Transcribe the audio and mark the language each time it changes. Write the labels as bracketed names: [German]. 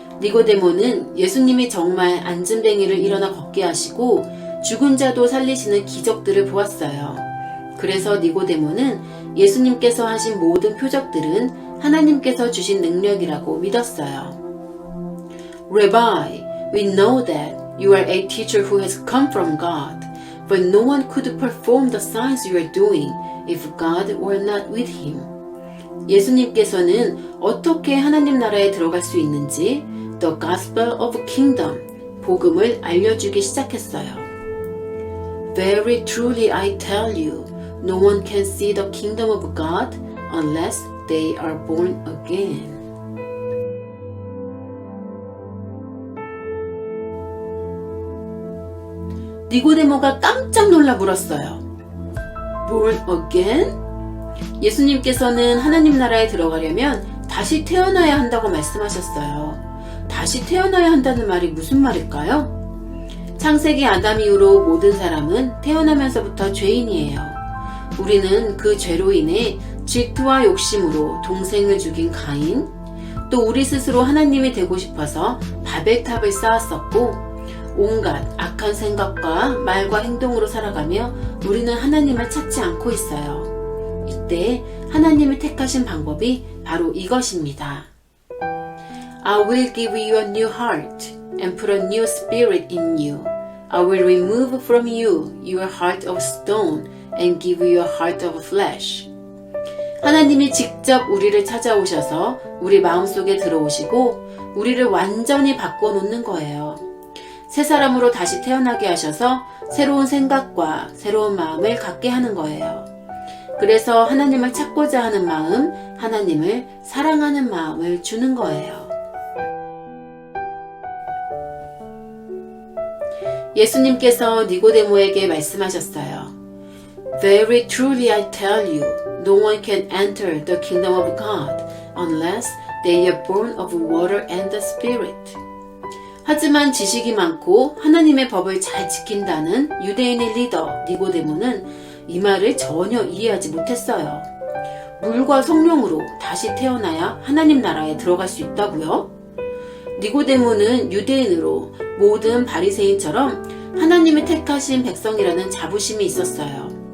[Korean] 니고데모는 예수님이 정말 안진뱅이를 일어나 걷게 하시고 죽은 자도 살리시는 기적들을 보았어요. 그래서 니고데모는 예수님께서 하신 모든 표적들은 하나님께서 주신 능력이라고 믿었어요. [English] Rabbi, we know that you are a teacher who has come from God, but no one could perform the signs you are doing if God were not with him. [Korean] 예수님께서는 어떻게 하나님 나라에 들어갈 수 있는지 [English] The Gospel of Kingdom, [Korean] 복음을 알려주기 시작했어요. [English] Very truly I tell you, no one can see the kingdom of God unless they are born again. [Korean] 니고데모가 깜짝 놀라 물었어요. [English] Born again? [Korean] 예수님께서는 하나님 나라에 들어가려면 다시 태어나야 한다고 말씀하셨어요. 다시 태어나야 한다는 말이 무슨 말일까요? 창세기 아담 이후로 모든 사람은 태어나면서부터 죄인이에요. 우리는 그 죄로 인해 질투와 욕심으로 동생을 죽인 가인, 또 우리 스스로 하나님이 되고 싶어서 바벨탑을 쌓았었고, 온갖 악한 생각과 말과 행동으로 살아가며 우리는 하나님을 찾지 않고 있어요. 이때 하나님을 택하신 방법이 바로 이것입니다. [English] I will give you a new heart and put a new spirit in you. I will remove from you your heart of stone and give you a heart of flesh. [Korean] 하나님이 직접 우리를 찾아오셔서 우리 마음속에 들어오시고 우리를 완전히 바꿔놓는 거예요. 새 사람으로 다시 태어나게 하셔서 새로운 생각과 새로운 마음을 갖게 하는 거예요. 그래서 하나님을 찾고자 하는 마음, 하나님을 사랑하는 마음을 주는 거예요. 예수님께서 니고데모에게 말씀하셨어요. [English] Very truly I tell you, no one can enter the kingdom of God unless they are born of water and the Spirit. [Korean] 하지만 지식이 많고 하나님의 법을 잘 지킨다는 유대인의 리더 니고데모는 이 말을 전혀 이해하지 못했어요. 물과 성령으로 다시 태어나야 하나님 나라에 들어갈 수 있다고요? 니고데모는 유대인으로 모든 바리새인처럼 하나님이 택하신 백성이라는 자부심이 있었어요.